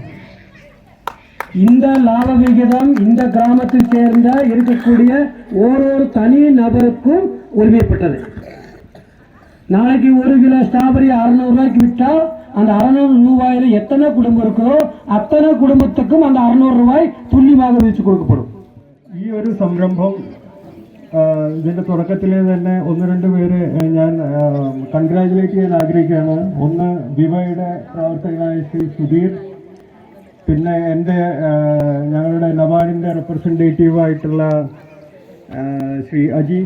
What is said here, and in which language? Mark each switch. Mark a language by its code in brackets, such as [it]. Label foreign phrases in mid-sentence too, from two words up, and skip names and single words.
[ta] இந்த லாப விகிதம் இந்த கிராமத்தில் சேர்ந்த இருக்கக்கூடிய ஒரு தனி நபருக்கும் உரிமைப்பட்டது. நாளைக்கு 1 கிலோ ஸ்ட்ராபெரி 600 ரூபாய்க்கு விட்டால் அந்த 600 ரூபாயில் எத்தனை குடும்பம் இருக்கோ அத்தனை குடும்பத்துக்கும் அந்த [ml] 600 രൂപ തുല്യமாக വിളിച്ചു കൊടുക്കപ്പെടും. ഈ ഒരു സംരംഭം ഇതിൻ്റെ തുടക്കത്തിൽ തന്നെ 1-2 പേര് ഞാൻ കൺഗ്രാജുലേറ്റ് ചെയ്യാൻ ആഗ്രഹിക്കുകയാണ്. ഒന്ന് വിവയുടെ പ്രവർത്തകനായ ശ്രീ സുധീർ, പിന്നെ എൻ്റെ ഞങ്ങളുടെ നബാർഡിൻ്റെ റെപ്രസെൻറ്റേറ്റീവായിട്ടുള്ള ശ്രീ അജീഷ്.